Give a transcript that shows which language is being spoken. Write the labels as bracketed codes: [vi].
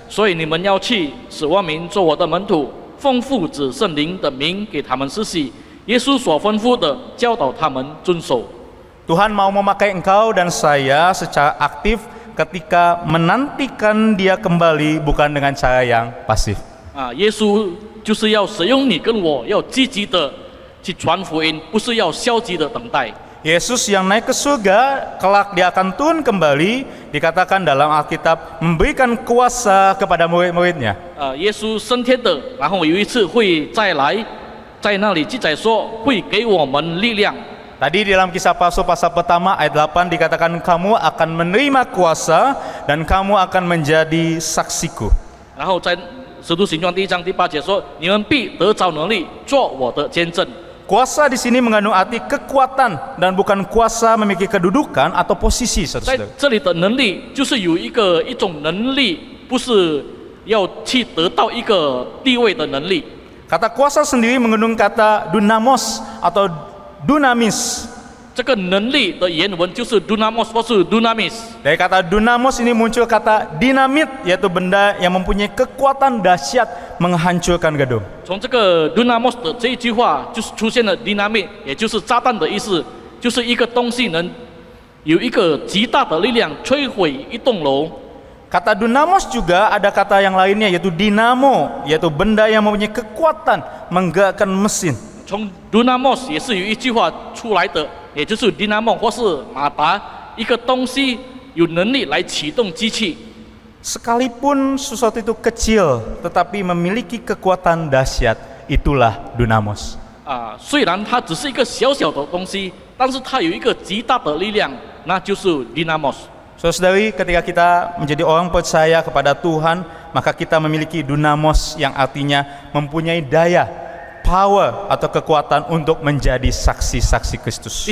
[zh] 所以你们要去，使万民做我的门徒，奉父子圣灵的名给他们施洗。耶稣所吩咐的，教导他们遵守。 [id] Tuhan mau memakai engkau dan saya secara aktif ketika menantikan Dia kembali, bukan dengan cara yang pasif. [zh] 耶稣就是要使用你跟我，要积极的去传福音，不是要消极的等待。 [id] Yesus yang naik ke surga, kelak Dia akan turun kembali, dikatakan dalam Alkitab memberikan kuasa kepada murid-muridnya. [zh] 耶稣升天的，然后有一次会再来，在那里记载说会给我们力量。 [id] Tadi di dalam Kisah Rasul pasal pertama ayat 8 dikatakan kamu akan menerima kuasa dan kamu akan menjadi saksiku. [zh] 然后在使徒行传第1章第8节说，你们必得着能力，做我的见证。 [id] Kuasa di sini mengandung arti kekuatan dan bukan kuasa memiliki kedudukan atau posisi, [zh] 在 [id] saudara. [zh] 这里的能力就是有一种能力不是要去得到一个地位的能力。 [id] Kata kuasa sendiri mengandung kata dunamos atau dunamis. [zh] 这个能力的原文就是 dunamos 或是 dunamis。 [id] Dari kata dunamos ini muncul kata dinamit, yaitu benda yang mempunyai kekuatan dahsyat menghancurkan gedung. [zh] 从这个 dunamos 的这一句话，就是出现了 dynamit， 也就是炸弹的意思，就是一个东西能有一个极大的力量摧毁一栋楼。 [id] Kata dunamos juga ada kata yang lainnya yaitu dinamo, yaitu benda yang mempunyai kekuatan menggerakkan mesin. [zh] 从 dunamos 也是有一句话出来的，也就是 dynamo 或是马达，一个东西有能力来启动机器。 [id] Sekalipun sesuatu itu kecil tetapi memiliki kekuatan dahsyat, itulah dunamos. [zh] 虽然它只是一个小小的东西，但是它有一个极大的力量，那就是 dynamos。 [id] Saudari, ketika kita menjadi orang percaya kepada Tuhan, maka kita memiliki dunamos yang artinya mempunyai daya, power atau kekuatan untuk menjadi saksi-saksi Kristus.